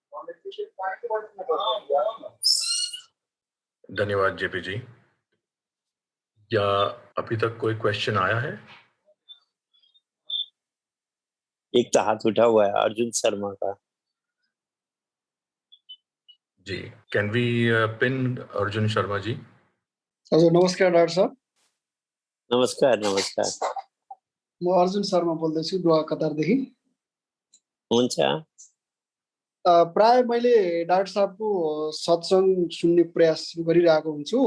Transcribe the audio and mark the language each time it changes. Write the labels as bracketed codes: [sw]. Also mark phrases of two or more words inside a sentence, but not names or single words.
[hi] धन्यवाद जेपी जी। क्या अभी तक कोई क्वेश्चन आया है? एक तो हाथ उठा हुआ है अर्जुन शर्मा का। जी, [en] can we pin [hi] अर्जुन शर्मा जी? [ne] हजुर नमस्कार डाक्टर साहब। नमस्कार नमस्कार। म अर्जुन शर्मा बोल्दैछु डुवा कतारदेखि। हुन्छ। प्राय मैले डाक्टर साहबको सत्संग सुन्ने प्रयास गरिरहेको हुन्छु।